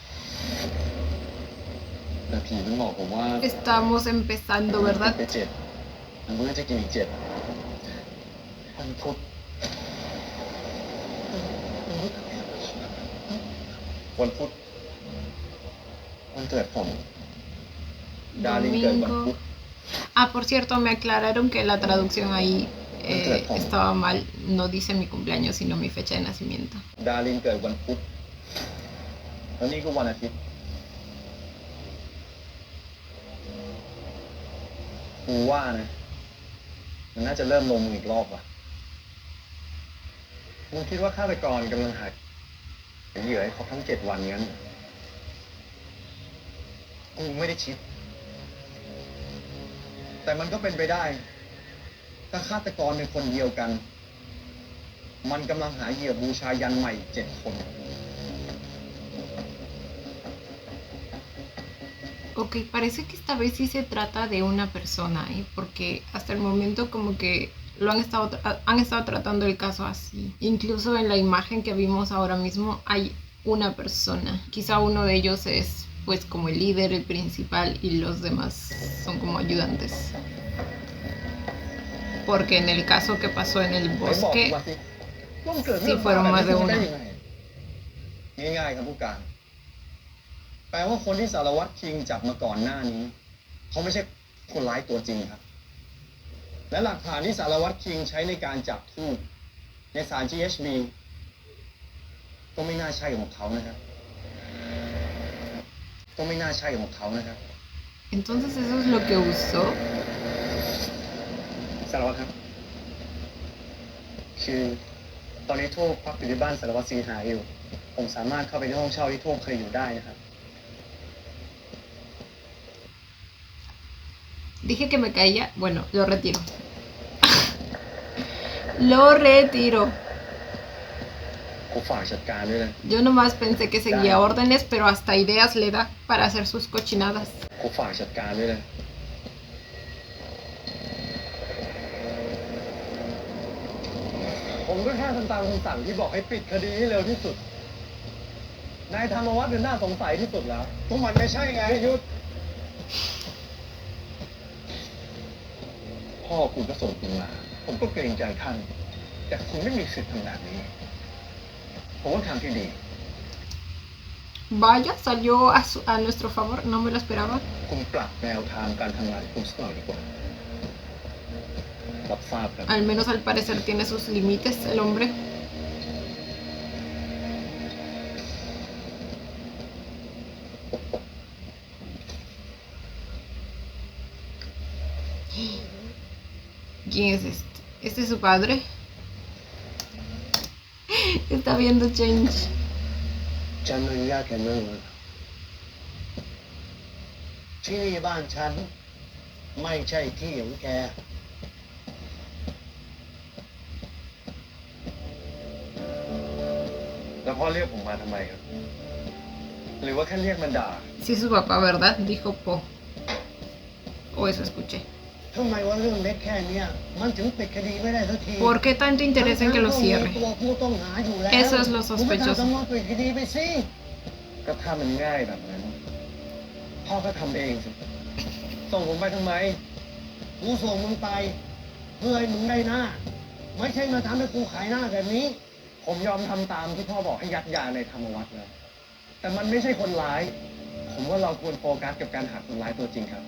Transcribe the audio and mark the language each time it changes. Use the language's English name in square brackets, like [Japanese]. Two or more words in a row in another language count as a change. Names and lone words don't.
[Thai] แต่ผีมันบอกผมว่า [Spanish] Estamos empezando, [Thai] ไป [Spanish] ¿verdad? [Thai] เจ็ดมันก็จะกินอีก7วันพุธวันพุธวันเกิดผม [Spanish] Domingo. Ah, por cierto, me aclararon que la traducción ahí estaba mal. No dice mi cumpleaños, sino mi fecha de nacimiento. [Thai] ดารินเกิดวันพุธแล้วนี่ก็วันอาทิตย์กูว่านะมันน่าจะเริ่มลงมืออีกรอบว่ะ มึงคิดว่าฆาตกรกำลังหาเหยื่อให้ครบทั้ง7 วันงั้นกูไม่ได้คิดแต่มันก็เป็นไปได้ถ้าฆาตกรเป็นคนเดียวกันมันกำลังหาเหยื่อบูชายันใหม่7 คน [Spanish] Ok, parece que esta vez sí se trata de una persona, porque hasta el momento como que han estado tratando el caso así. Incluso en la imagen que vimos ahora mismo hay una persona. Quizá uno de ellos es pues como el líder, el principal, y los demás son como ayudantes. Porque en el caso que pasó en el bosque, sí fueron más de una. [Thai] ง่ายๆครับผู้การแปลว่าคนที่สารวัตรคิงจับมาก่อนหน้านี้เขาไม่ใช่คนร้ายตัวจริงครับและหลักฐานที่สารวัตรคิงใช้ในการจับทูตในสาร GHB ก็ไม่น่าใช่ของเขานะครับ [Spanish] Entonces eso es lo que usó. [Thai] สารวัตรครับคือตอนนี้ทูบพักอยู่ที่บ้านสารวัตรสิงหาอยู่ผมสามารถเข้าไปในห้องเช่าที่ทูบเคยอยู่ได้นะครับ [Spanish] Dije que me caía. Bueno, lo retiro. Lo retiro. [Thai] ผมฝากจัดการด้วยนะ [Spanish] Yo nomás pensé que seguía órdenes, pero hasta ideas le da para hacer sus cochinadas. [Thai] ผมฝากจัดการด้วยนะผมก็แค่ทำตามคำสั่งที่บอกให้ปิดคดีให้เร็วที่สุดนายธรรมวัฒน์เป็นน่าสงสัยที่สุดแล้วพวกมันไม่ใช่ไงยุทธพ่อคุณก็ส่งคุณมาผมก็เกรงใจท่านแต่คุณไม่มีสิทธิ์ทำแบบนี้ผมว่าทางที่ดี [Spanish] Vaya, salió a nuestro favor, no me lo esperaba. [Thai] คุณปรับแนวทางการทำงานคุณสักหน่อยดีกว่ารับทราบครับ [Spanish] Al menos al parecer tiene sus límites el hombre. ¿Quién es este? ¿Este es su padre? Está viendo Change. [Thai] ฉันอนุญาตแกนั่งเลยที่นี่บ้านฉันไม่ใช่ที่ของแก แล้วพ่อเรียกผมมาทำไมครับ หรือว่าแค่เรียกมันด่า [Spanish] Sí, es su papá, ¿verdad? Dijo Po. O eso escuché. [Thai] ทำไมว่าเรื่องเล็กแค่เนี้ยมันถึงปิดคดีไม่ได้สักที [Spanish] ¿Por qué tanto interés en que lo [Thai] ทั้งๆ [Spanish] cierre? [Thai] ตัวผู้ต้องหาอยู่แล้ว [Spanish] Eso es lo [Thai] คุณก็ [Spanish] sospechoso. [Thai] ทำตำรวจปิดคดีไปสิ ก็ถ้ามันง่ายแบบนั้น พ่อก็ทำเองสิ ส่งผมไปทำไม กูส่งมึงไปเพื่อให้มึงได้หน้า ไม่ใช่มาทำให้กูขายหน้าแบบนี้ ผมยอมทำตามที่พ่อบอกให้ยัดยาในธรรมวัฒน์แล้วแต่มันไม่ใช่คนร้าย ผมว่าเราควรโฟกัสกับการหาคนร้ายตัวจริงครับ